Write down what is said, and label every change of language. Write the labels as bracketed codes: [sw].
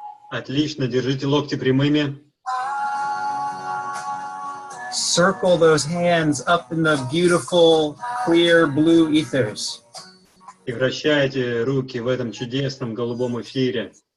[ru] Отлично, держите локти прямыми. [en] Circle those hands up in the beautiful, clear blue ethers. [ru] И вращайте руки в этом чудесном голубом эфире.